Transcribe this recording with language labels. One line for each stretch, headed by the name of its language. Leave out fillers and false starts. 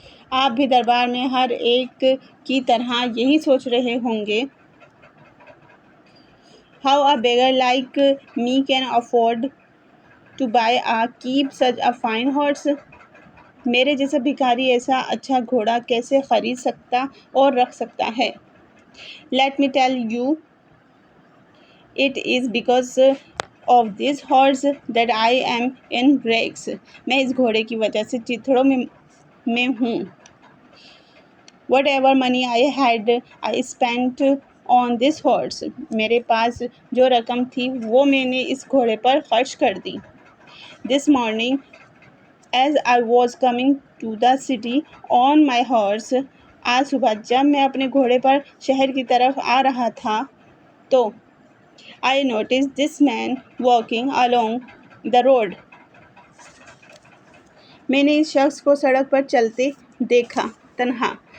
Urdu: آپ بھی دربار میں ہر ایک کی طرح یہی سوچ رہے ہوں گے.
English: How a beggar like me can afford to buy or keep such a fine horse.
Urdu: میرے جیسا بھکاری ایسا اچھا گھوڑا کیسے خرید سکتا اور رکھ سکتا ہے.
English: Let me tell you, it is because of this horse that I am in rags.
Urdu: میں اس گھوڑے کی وجہ سے چتھڑوں میں ہوں.
English: Whatever money I had, I spent on this horse.
Urdu: میرے پاس جو رقم تھی وہ میں نے اس گھوڑے پر خرچ کر دی.
English: This morning, as I was coming to the city on my horse,
Urdu: آج صبح جب میں اپنے گھوڑے پر شہر کی طرف آ رہا تھا تو
English: I noticed this man walking along the road.
Urdu: میں نے اس شخص کو سڑک پر چلتے دیکھا تنہا.